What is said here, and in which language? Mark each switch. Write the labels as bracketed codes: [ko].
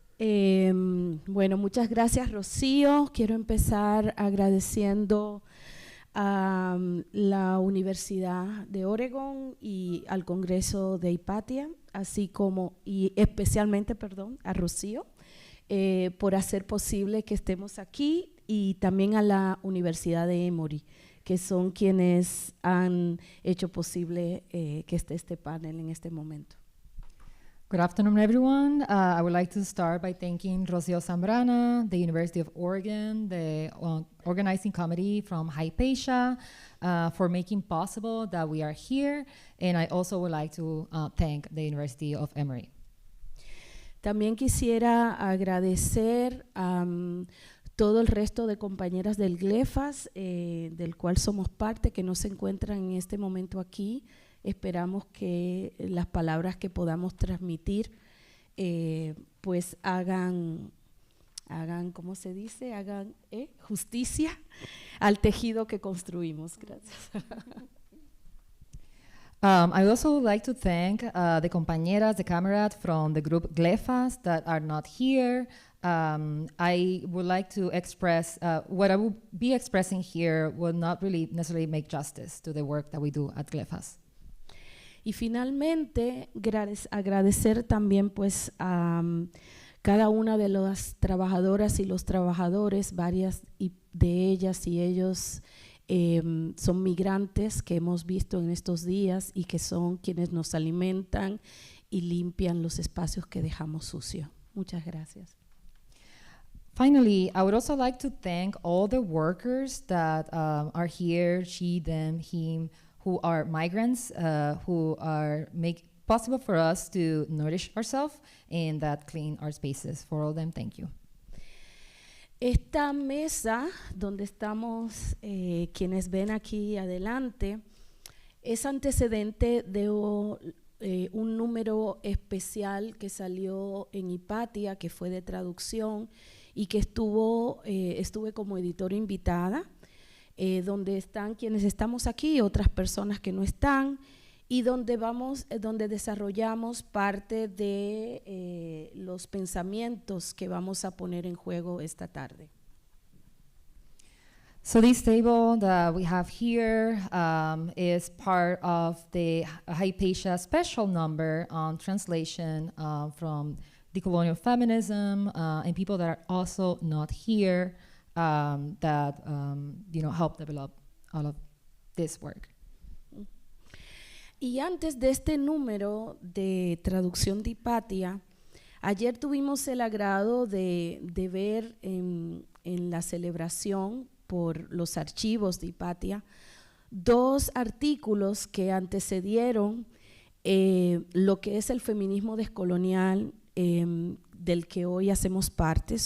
[es] Bueno, muchas gracias, Rocío. Quiero empezar agradeciendo a la Universidad de Oregon y al Congreso de Hypatia, así como, y especialmente, a Rocío, por hacer posible que estemos aquí, y también a la Universidad de Emory, que son quienes han hecho posible que esté este panel en este momento. [en] Good afternoon, everyone. I would like to start by thanking Rocio Zambrana, the University of Oregon, the organizing committee from Hypatia, for making possible that we are here. And I also would like to thank the University of Emory. [es] También quisiera agradecer a todo el resto de compañeras del GLEFAS, del cual somos parte, que no se encuentran en este momento aquí, Esperamos que las palabras que podamos transmitir pues hagan, ¿cómo se dice? Hagan justicia al tejido que construimos. Gracias. [en] I also would like to thank the compañeras, the camarades from the group GLEFAS that are not here. I would like to express what I will be expressing here will not really necessarily make justice to the work that we do at GLEFAS. [es] Y finalmente, agradecer también pues a cada una de las trabajadoras y los trabajadores, varias de ellas y ellos son migrantes que hemos visto en estos días y que son quienes nos alimentan y limpian los espacios que dejamos sucios. Muchas gracias. [en] Finally, I would also like to thank all the workers that are here, she, them, him, who are migrants, who are make possible for us to nourish ourselves and that clean our spaces. For all of them, thank you. [es] Esta mesa donde estamos, quienes ven aquí adelante, es antecedente de un número especial que salió en Hipatia, que fue de traducción y que estuve como editora invitada, donde están quienes estamos aquí, otras personas que no están, y donde desarrollamos parte de los pensamientos que vamos a poner en juego esta tarde. [en] So this table that we have here is part of the Hypatia special number on translation from decolonial feminism and people that are also not here that help develop all of this work. [es] Y antes de este número de traducción de Hipatia, ayer tuvimos el agrado de ver en la celebración por los archivos de Hipatia 2 artículos que antecedieron lo que es el feminismo descolonial del que hoy hacemos parte.